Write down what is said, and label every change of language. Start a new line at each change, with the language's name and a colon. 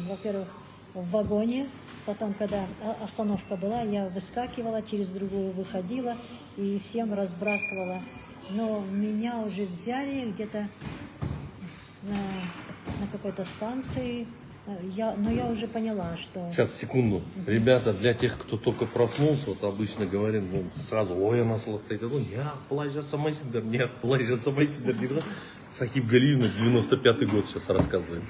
Russian: Во-первых, в вагоне, потом, когда остановка была, я выскакивала, через другую выходила и всем разбрасывала. Но меня уже взяли где-то на какой-то станции, но я уже поняла, что... Сейчас, секунду. Ребята, для тех, кто только проснулся, вот обычно говорят, ну, сразу, ой, она слабая.
Kazakh: Неғып былай жасамайсыңдар, неғып былай жасамайсыңдар дейді.
Russian: Сахиб Галиевна, 95-й год сейчас рассказывает.